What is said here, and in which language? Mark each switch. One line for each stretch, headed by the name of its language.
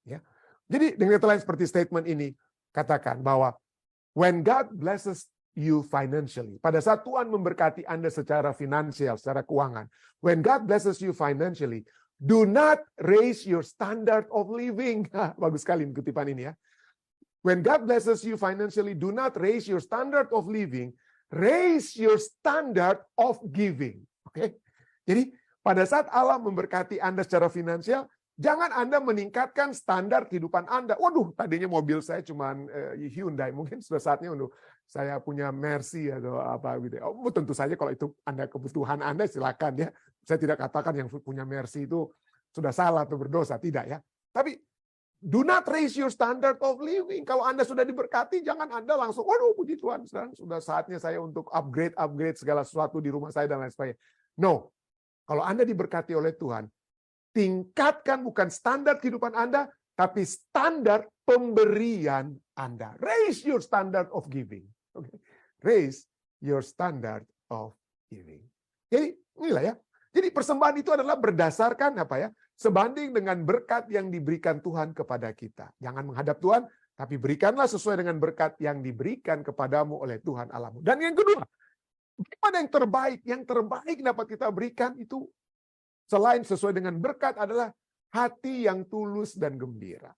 Indonesian: Ya. Jadi dengan kata lain seperti statement ini, katakan bahwa
English: when God blesses you financially,
Indonesian: pada saat Tuhan memberkati Anda secara finansial, secara keuangan,
English: when God blesses you financially, do not raise your standard of living.
Indonesian: Bagus sekali kutipan ini ya.
English: When God blesses you financially, do not raise your standard of living, raise your standard of giving.
Indonesian: Oke? Jadi pada saat Allah memberkati Anda secara finansial, jangan Anda meningkatkan standar kehidupan Anda. Waduh, tadinya mobil saya cuma Hyundai, mungkin sudah saatnya untuk saya punya Mercy atau apa gitu. Oh, tentu saja kalau itu Anda kebutuhan Anda, silakan ya. Saya tidak katakan yang punya Mercy itu sudah salah atau berdosa, tidak ya. Tapi
English: do not raise your standard of living.
Indonesian: Kalau Anda sudah diberkati, jangan Anda langsung, waduh puji Tuhan, sudah saatnya saya untuk upgrade segala sesuatu di rumah saya dan lain sebagainya. No. Kalau Anda diberkati oleh Tuhan, tingkatkan bukan standar kehidupan Anda, tapi standar pemberian Anda.
English: Raise your standard of giving. Okay. Raise your standard of giving.
Indonesian: Jadi inilah ya. Jadi persembahan itu adalah berdasarkan apa ya? Sebanding dengan berkat yang diberikan Tuhan kepada kita. Jangan menghadap Tuhan, tapi berikanlah sesuai dengan berkat yang diberikan kepadamu oleh Tuhan Allahmu. Dan yang kedua, Bagaimana yang terbaik dapat kita berikan itu selain sesuai dengan berkat adalah hati yang tulus dan gembira.